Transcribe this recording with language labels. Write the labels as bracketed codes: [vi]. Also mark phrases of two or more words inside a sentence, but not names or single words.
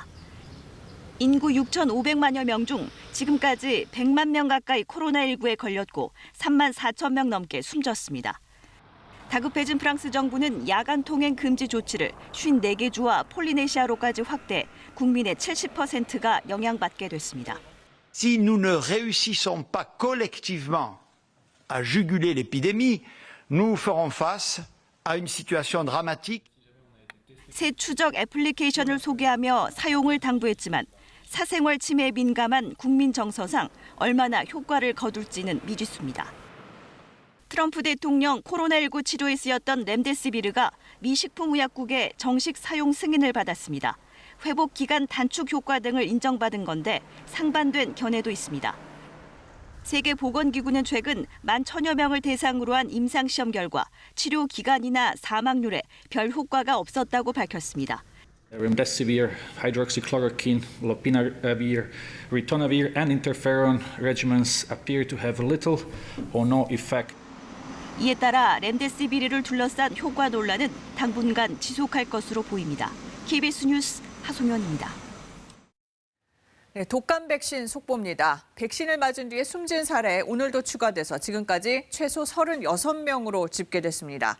[ko] 인구 6,500만여 명 중 지금까지 100만 명 가까이 코로나19에 걸렸고 3만 4천 명 넘게 숨졌습니다. 다급해진 프랑스 정부는 야간 통행 금지 조치를 54개 주와 폴리네시아로까지 확대, 국민의 70%가 영향받게 됐습니다. [fr] Si nous ne réussissons pas collectivement à juguler l'épidémie, nous ferons face à une situation dramatique. [ko] 새 추적 애플리케이션을 소개하며 사용을 당부했지만 사생활 침해에 민감한 국민 정서상 얼마나 효과를 거둘지는 미지수입니다. 트럼프 대통령 코로나19 치료에 쓰였던 렘데시비르가 미 식품의약국의 정식 사용 승인을 받았습니다. 회복 기간 단축 효과 등을 인정받은 건데 상반된 견해도 있습니다. 세계보건기구는 최근 11,000여 명을 대상으로 한 임상시험 결과 치료 기간이나 사망률에 별 효과가 없었다고 밝혔습니다. [en] Remdesivir, hydroxychloroquine, lopinavir, ritonavir, and interferon regimens appear to have little or no effect. [ko] 이에 따라 렘데시비르를 둘러싼 효과 논란은 당분간 지속할 것으로 보입니다. KBS 뉴스 하송현입니다. 네, 독감 백신 속보입니다. 백신을 맞은 뒤에 숨진 사례 오늘도 추가돼서 지금까지 최소 36명으로 집계됐습니다.